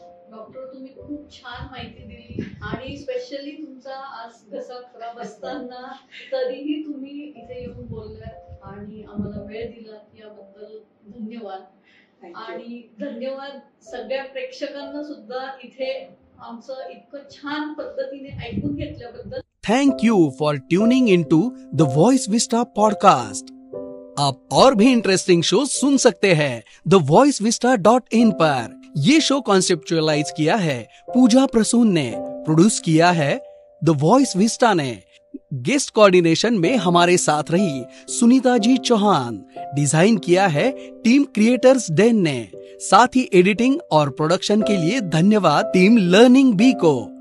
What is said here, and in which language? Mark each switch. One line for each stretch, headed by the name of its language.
Marathi: Doctor, तुम्ही खूप छान माहिती दिली आणि स्पेशली तुमचा आज घसा खराब असताना तरीही तुम्ही इथे येऊन बोललात आणि आम्हाला वेळ दिला, याबद्दल धन्यवाद. आणि धन्यवाद सगळ्या प्रेक्षकांना सुद्धा इथे आमचं इतकं छान पद्धतीने ऐकून घेतल्याबद्दल.
English: Thank you for tuning into the Voice Vista podcast.
Hindi: आप और भी इंटरेस्टिंग शो सुन सकते हैं thevoiceVista.in पर. ये शो कॉन्सेप्चुअलाइज किया है पूजा प्रसून ने, प्रोड्यूस किया है द वॉइस विस्टा ने. गेस्ट कोऑर्डिनेशन में हमारे साथ रही सुनीता जी चौहान. डिजाइन किया है टीम क्रिएटर्स डेन ने. साथ ही एडिटिंग और प्रोडक्शन के लिए धन्यवाद टीम लर्निंग बी को.